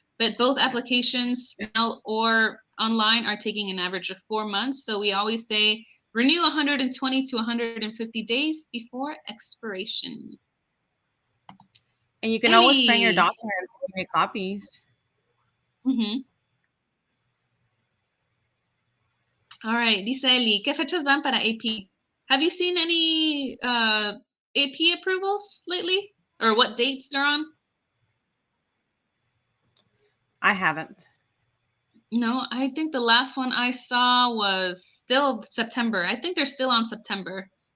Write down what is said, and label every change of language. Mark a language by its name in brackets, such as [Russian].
[English] But both applications, mail or online, are taking an average of 4 months. So we always say renew 120 to 150 days before expiration. And you can always print your documents and make copies. Mm-hmm. [Spanish] All right, dice Eli, ¿qué fechas van para AP? [English] Have you seen any AP approvals lately? Or what dates they're on? I haven't. No, I think the last one I saw was still September. I think they're still on September.